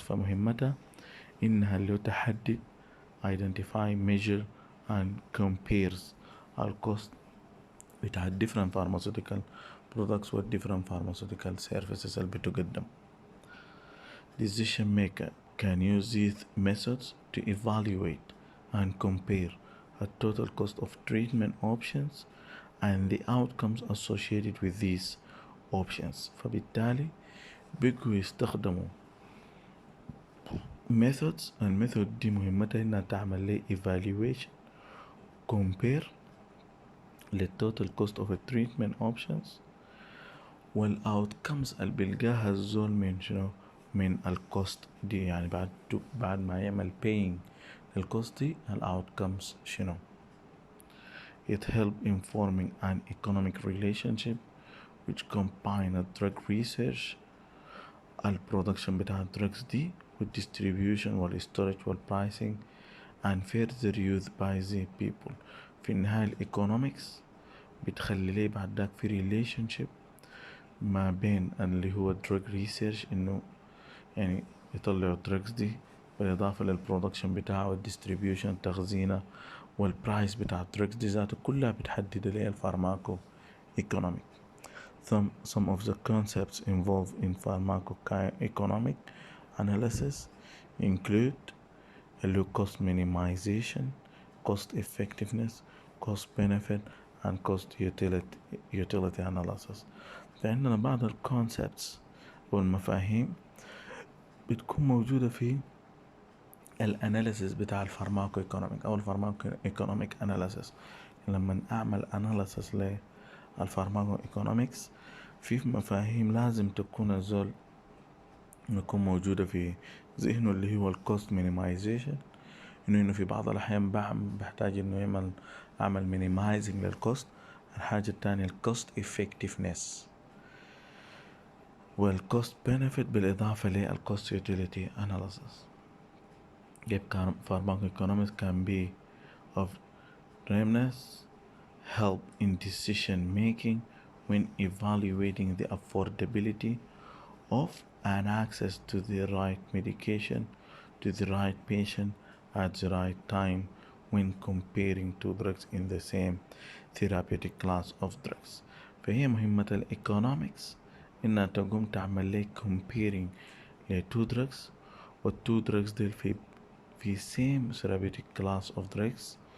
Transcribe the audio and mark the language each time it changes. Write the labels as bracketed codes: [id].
[ar] فمهمتها إنها اللي تحدد [en] identify, measure and compares cost [ar] بتاع [en] different pharmaceutical products [ar] و [en] different pharmaceutical services [ar] اللي بتقدم. [en] Decision maker can use these methods to evaluate and compare the total cost of treatment options and the outcomes associated with these options. [ar] فبالتالي بيقوا يستخدموا methods الميثود دي مهمتها انها تعمل لي [en] evaluation compare the total cost of a treatment options [ar] والoutcomes اللي بيلقاها الزول من شنو من الكوست دي يعني بعد ما يعمل paying الكوست دي outcomes شنو. [en] It help informing an economic relationship which combine a drug research production [ar] بتاع drugs دي [en] distribution storage pricing and further use by the people. [ar] في النهاية الإيكونومكس بتخلي لي بعد ذاك في relationship ما بين اللي هو drug research إنه يعني يطلعوا drugs دي بالإضافة للبرودكشن بتاعه والdistribution تخزينه والبرايس بتاع drugs دي ذاته كلها بتحدد لي الفارماكو economic. [en] Some of the concepts involved in pharmacoeconomic analysis include cost minimization, cost effectiveness, cost benefit and cost utility analysis. [ar] فعندنا بعض الكونسبتس والمفاهيم بتكون موجودة في الاناليسيس بتاع الفارماكو ايكونوميك او الفارماكو ايكونوميك اناليسيس. لما اعمل اناليسيس للفارماكو ايكونوميكس في مفاهيم لازم تكون الزول يكون موجودة في ذهنه اللي هو الكوست مينيمايزيشن انه في بعض الاحيان بحتاج انه اعمل مينيمايزنج للكوست. الحاجة التانية الكوست افكتيفنس والكوست بنفيت بالاضافة للكوست يوتيليتي اناليسيس. [en] Pharmacoeconomics can be of readiness, help in decision making when evaluating the affordability of and access to the right medication to the right patient at the right time when comparing two drugs in the same therapeutic class of drugs. [ar] فهي مهمة الإيكونومكس إنها تقوم تعمل لي comparing ل two drugs والtwo drugs ديل في [en] same therapeutic class of drugs.